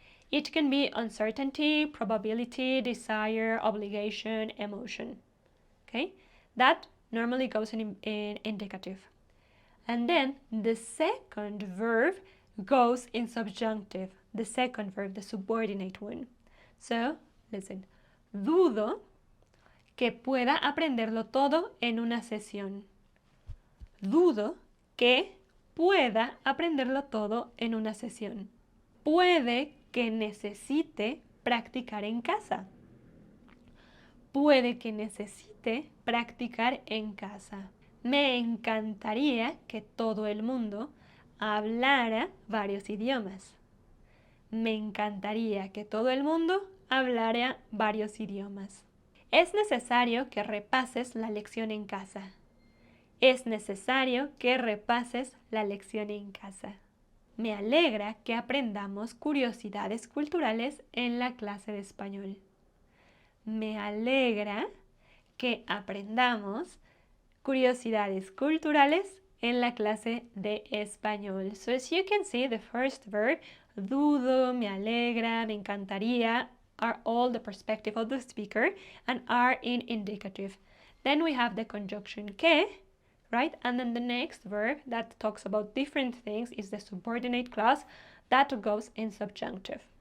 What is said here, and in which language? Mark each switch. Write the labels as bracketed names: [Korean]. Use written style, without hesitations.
[English] It can be uncertainty, probability, desire, obligation, emotion, okay? That normally goes in indicative. And then the second verb goes in subjunctive, the second verb, the subordinate one. So, listen. [Spanish] Dudo que pueda aprenderlo todo en una sesión. Dudo que pueda aprenderlo todo en una sesión. Puede que necesite practicar en casa. Puede que necesite practicar en casa. Me encantaría que todo el mundo hablara varios idiomas. Me encantaría que todo el mundo hablara varios idiomas. Es necesario que repases la lección en casa. Es necesario que repases la lección en casa. Me alegra que aprendamos curiosidades culturales en la clase de español. Me alegra que aprendamos curiosidades culturales en la clase de español. [English] So as you can see, the first verb, [Spanish] dudo, me alegra, me encantaría, [English] are all the perspective of the speaker and are in indicative. Then we have the conjunction que, right? And then the next verb that talks about different things is the subordinate clause that goes in subjunctive.